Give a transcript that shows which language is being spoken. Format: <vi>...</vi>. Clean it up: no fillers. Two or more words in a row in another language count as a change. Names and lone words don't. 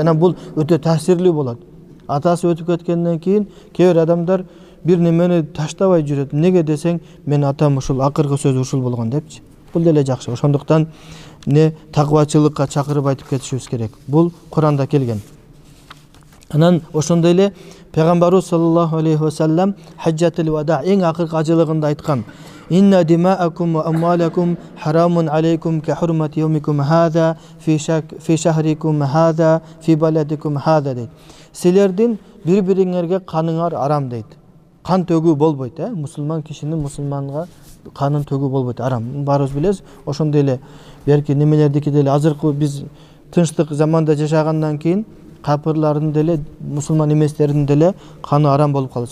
<ky>Анан бул өтө таасирлүү болот. Атасы өтүп кеткенден кийин кээ бир адамдар бир немени таштабай жүрөт. Неге десең, мен атам ушул акыркы сөзү ушул болгон депчи. Бул деле жакшы. Ошондуктан не такыбачылыкка чакырып айтып кетишибиз керек. Бул Куранда келген. Анан ошондой эле Пайгамбарыбыз</ky> <ar>صلى الله عليه وسلم حجة الوداع</ar> <ky>эң акыркы ажылыгында айткан:</ky> <ar>"إن دماءكم وأموالكم حرام عليكم كحرمة يومكم هذا في شهركم هذا في بلدكم هذا" дейт.</ar> <ky>Силердин бири-бириңерге каныңар арам дейт. Кан төгүү болбойт, мусулман кишинин мусулманга канын төгүү болбойт, арам. Баарыбыз билебиз. Ошондой эле берки немелердики деле азыркы биз тынчтык заманда жашагандан кийин капырлардын деле, мусулман эместердин деле каны арам болуп калды.</ky>